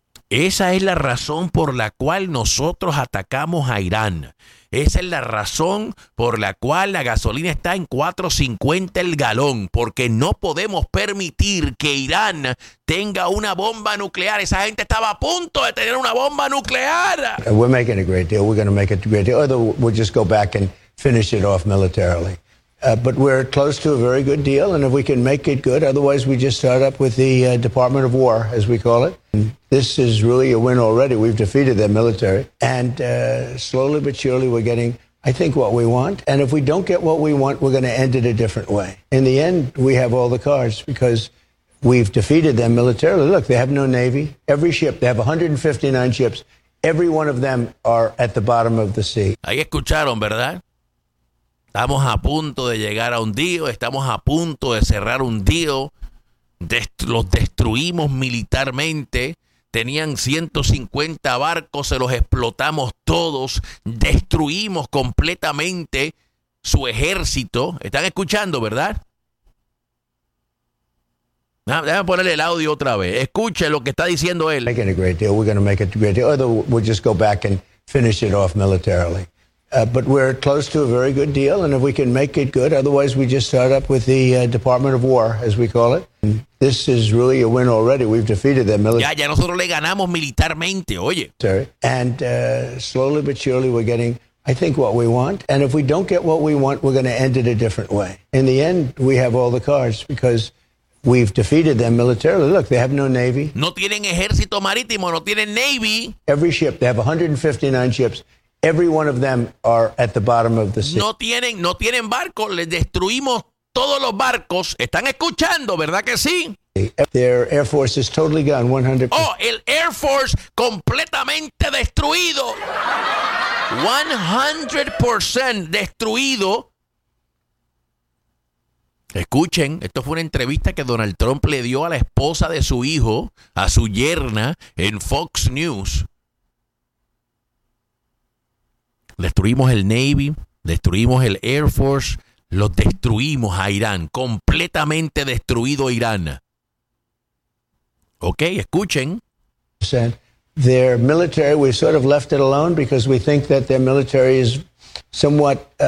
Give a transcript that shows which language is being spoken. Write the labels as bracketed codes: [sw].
[es] Esa es la razón por la cual nosotros atacamos a Irán. Esa es la razón por la cual la gasolina está en 4.50 el galón, porque no podemos permitir que Irán tenga una bomba nuclear. Esa gente estaba a punto de tener una bomba nuclear. [en] We're making a great deal. We're going to make a great deal. Or we'll just go back and finish it off militarily. But we're close to a very good deal, and if we can make it good, otherwise we just start up with the Department of War, as we call it. And this is really a win already. We've defeated their military, and slowly but surely we're getting, I think, what we want. And if we don't get what we want, we're going to end it a different way. In the end, we have all the cards because we've defeated them militarily. Look, they have no navy. Every ship, they have 159 ships. Every one of them are at the bottom of the sea. [es] Ahí escucharon, ¿verdad? Estamos a punto de llegar a un deal, estamos a punto de cerrar un deal, los destruimos militarmente, tenían 150 barcos, se los explotamos todos, destruimos completamente su ejército. ¿Están escuchando, verdad? Déjame ponerle el audio otra vez, escuche lo que está diciendo él. [en] Making a great deal, we're going to make a great deal, or we'll just go back and finish it off militarily. But we're close to a very good deal, and if we can make it good, otherwise we just start up with the Department of War, as we call it. And this is really a win already. We've defeated them militarily. [es] Ya nosotros le ganamos militarmente, oye. [en] And slowly but surely we're getting, I think, what we want. And if we don't get what we want, we're going to end it a different way. In the end, we have all the cards because We've defeated them militarily. Look, they have no navy. [es] No tienen ejército marítimo, no tienen navy. [en] Every ship, they have 159 ships. Every one of them are at the bottom of the sea. [es] No tienen barco, les destruimos todos los barcos. ¿Están escuchando, verdad que sí? [en] Their air force is totally gone, 100%. [es] Oh, el air force completamente destruido. 100% destruido. Escuchen, esto fue una entrevista que Donald Trump le dio a la esposa de su hijo, a su yerna, en Fox News. Destruimos el Navy, destruimos el Air Force, lo destruimos a Irán, completamente destruido Irán. Ok, escuchen. [en] Their military, we sort of left it alone because we think that their military is somewhat...